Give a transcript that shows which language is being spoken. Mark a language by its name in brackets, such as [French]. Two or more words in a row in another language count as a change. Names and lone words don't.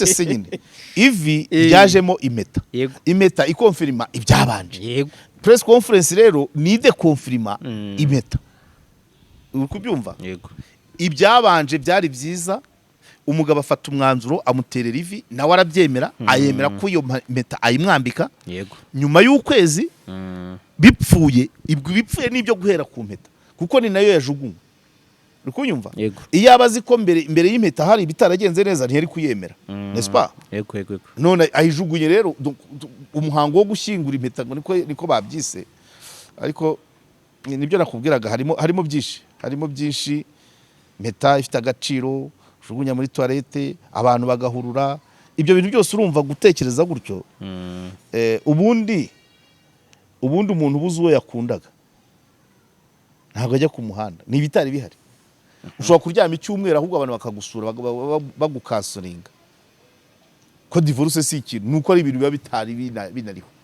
[Kinyarwanda] se nyine ivi ryajemo impeta ikonfirma ibyabanje [English] press conference [Kinyarwanda] rero ni de confirma impeta uri kubyumva ibyabanje byari byiza umugabo afata umwanzuro amuterera ivi nawe arabyemera ayemera ko iyo impeta ayimwambika nyuma y'ukwezi bipfuye n'ibyo guhera ku mpeta kuko ni nayo yajugunywe ukunyumva iyo abazi ko mbere y'impeta hari bitaragenze neza ntiyari kuyemera [French] n'est-ce pas [Kinyarwanda] none ayijugunye rero umuhango wo gushyingura impeta niko babyise ariko nibyo nakubwiraga harimo byinshi impeta ifite agaciro jugunya muri toilette abantu bagahurura ibyo bintu byose urumva gutekereza gutyo ubundi umuntu ubuze uwo yakundaga ntabwo ajya ku muhanda ni ibitari bihari ushobora kuryama icyumweru ahubwo abantu bakagusura bagukasoringa ko divorce si ikintu nuko ari ibintu biba bitari binariho